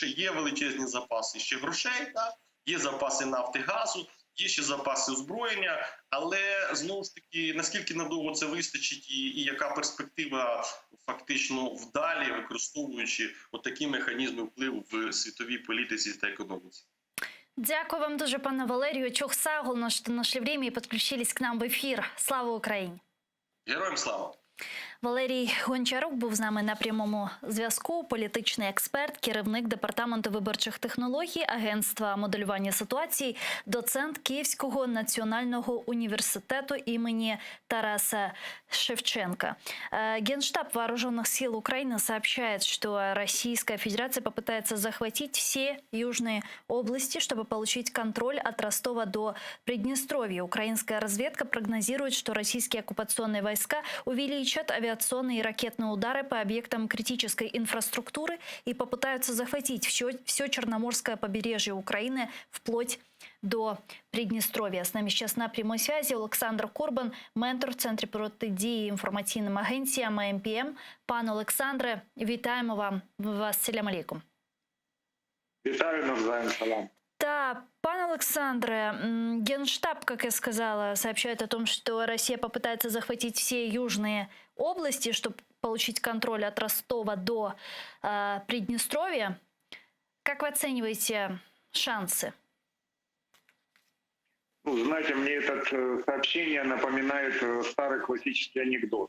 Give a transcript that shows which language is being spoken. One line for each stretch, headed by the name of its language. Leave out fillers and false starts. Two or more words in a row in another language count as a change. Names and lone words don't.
Ukrainian: Є величезні запаси ще грошей, так? Є запаси нафти, газу, є ще запаси озброєння, але, знову ж таки, наскільки надовго це вистачить і яка перспектива фактично вдалі, використовуючи отакі механізми впливу в світовій політиці та економіці. Дякую вам дуже, пане Валерію.
Crimean Tatar: Чохсагулно,
Russian: что нашли время и подключились к нам в ефір.
Ukrainian: Слава Україні! Героям слава! Валерій Гончарук був з нами на прямому зв'язку. Політичний експерт, керівник департаменту виборчих технологій, агентства моделювання ситуацій, доцент Киевского национального университета имени Тараса Шевченко.
Russian: Генштаб Вооруженных сил Украины сообщает, что Российская Федерация попытается захватить все южные области, чтобы получить контроль от Ростова до Приднестровья. Украинская разведка прогнозирует, что российские оккупационные войска увеличат авиационные и ракетные удары по объектам критической инфраструктуры и попытаются захватить все Черноморское побережье Украины вплоть до Приднестровья. С нами сейчас на прямой связи Олександр Курбан,
Ukrainian: ментор в Центрі протидії інформаційним агенціям МПМ. Пане Олександре, вітаємо вас.
Arabic: سلام عليكم.
Ukrainian: Вітаю, навзаєм, салам.
Russian: Да, пане Александре, Генштаб, как я сказала, сообщает о том, что Россия попытается захватить все южные области, чтобы получить контроль от Ростова до Приднестровья. Как вы оцениваете шансы? Ну, знаете, мне это сообщение напоминает старый классический анекдот.